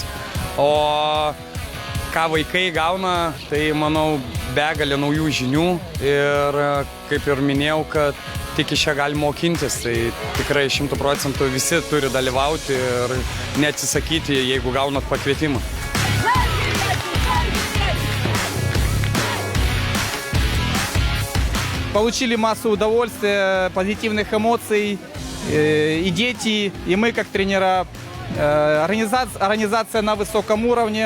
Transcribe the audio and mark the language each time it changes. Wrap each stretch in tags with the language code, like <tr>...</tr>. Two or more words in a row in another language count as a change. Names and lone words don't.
<lt>O ką vaikai gauna, tai, manau, begalė naujų žinių ir, kaip ir minėjau, kad tik iš čia gali mokintis. Tai tikrai 100% visi turi dalyvauti ir neatsisakyti, jeigu gaunat pakvietimą.</lt> <ru>Получили массу удовольствия, позитивных эмоций и дети, и мы как тренера. Организация на высоком уровне.</ru>